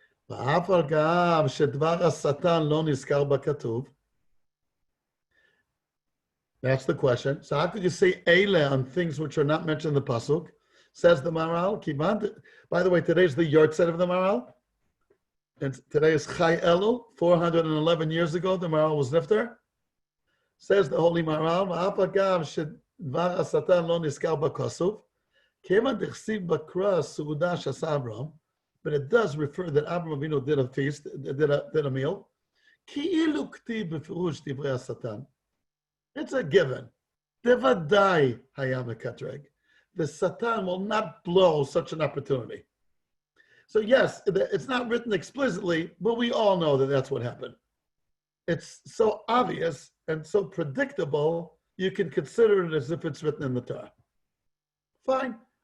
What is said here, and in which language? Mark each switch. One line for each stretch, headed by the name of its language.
Hebrew: ואף על גב שדבר השטן לא נזכר בכתוב.
English: That's the question. So how could you say Eile on things which are not mentioned in the pasuk? Says the Maharal. By the way, today's the yard set of the Maharal. And today is Chai Elul. 411 years ago, the Maharal was nifter. Says the Holy Maharal, ואף על גב שדבר השטן לא נזכר בכתוב, כיוון דכסיב בקרא סעודה שעשה אברהם, but it does refer that Abraham Avinu did a feast, did a meal.
Hebrew: כאילו כתיב בפירוש דברי השטן.
English: It's a given. Devadai hayam mekatreg. The Satan will not blow such an opportunity. So yes, it's not written explicitly, but we all know that that's what happened. It's so obvious and so predictable, you can consider it as if it's written in the Torah. Fine.